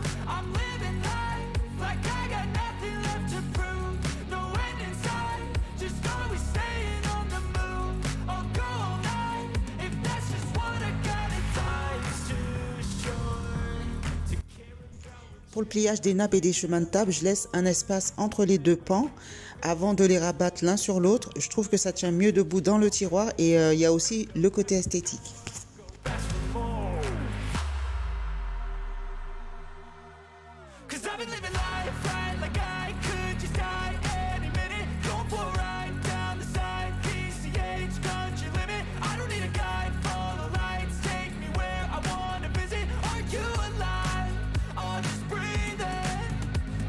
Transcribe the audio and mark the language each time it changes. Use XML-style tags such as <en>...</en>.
<en>I'm living life like I got nothing left to prove. No end in sight, just always staying on the move. I'll go all night if that's just what I gotta do. Life's too short to care about.</en> <fr>Pour le pliage des nappes et des chemins de table, je laisse un espace entre les deux pans avant de les rabattre l'un sur l'autre. Je trouve que ça tient mieux debout dans le tiroir et il y a aussi le côté esthétique.</fr> <en>Cause I've been living life right like I could just die any minute. Going for a ride down the side, PCH country limit. I don't need a guide, follow lights, take me where I wanna visit. Are you alive? I'll just breathe in.</en>